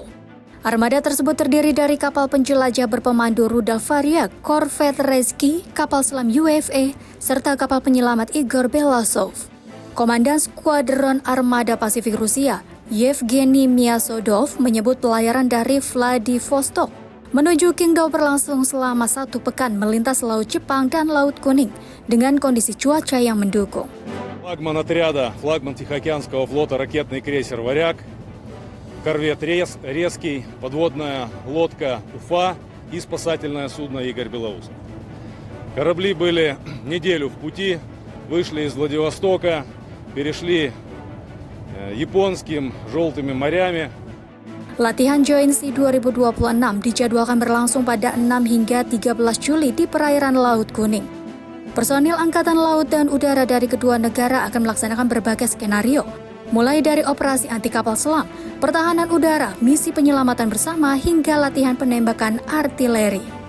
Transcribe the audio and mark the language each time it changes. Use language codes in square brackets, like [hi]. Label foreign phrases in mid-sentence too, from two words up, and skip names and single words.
[id] Armada tersebut terdiri dari kapal penjelajah berpemandu rudal Varia, korvet Rezki, kapal selam UFA, serta kapal penyelamat Igor Belasov. Komandan Skuadron Armada Pasifik Rusia, Yevgeny Miasodov, menyebut pelayaran dari Vladivostok menuju Qingdao berlangsung selama 1 pekan melintas Laut Jepang dan Laut Kuning dengan kondisi cuaca yang mendukung. [ru] Флагман отряда, флагман Тихоокеанского флота ракетный крейсер «Варяг», корвет «Резкий», подводная лодка «Уфа» и спасательное судно «Игорь Белоусов». Корабли были неделю в пути, вышли из Владивостока, перешли японским желтыми морями. [id] Latihan Joint Sea 2026 dijadwalkan berlangsung pada 6 hingga 13 Juli di perairan Laut Kuning. Personil Angkatan Laut dan Udara dari kedua negara akan melaksanakan berbagai skenario, mulai dari operasi anti kapal selam, pertahanan udara, misi penyelamatan bersama, hingga latihan penembakan artileri.